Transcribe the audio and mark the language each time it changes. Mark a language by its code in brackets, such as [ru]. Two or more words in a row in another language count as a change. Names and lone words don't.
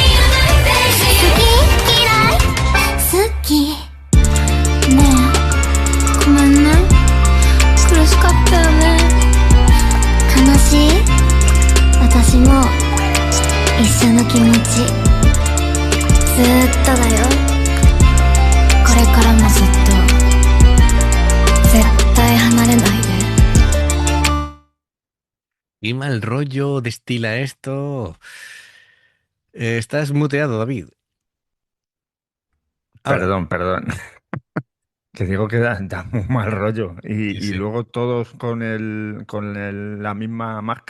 [ja] Daisy 好き嫌い好きねえごめんね苦しかったよね悲しい私も一緒の気持ちずっとだよこれからもずっと絶対離れないで [es] Qué mal rollo destila esto. Estás muteado, David. Ahora. Perdón. Que digo que da muy mal rollo. Sí, Y sí. luego todos la misma marca.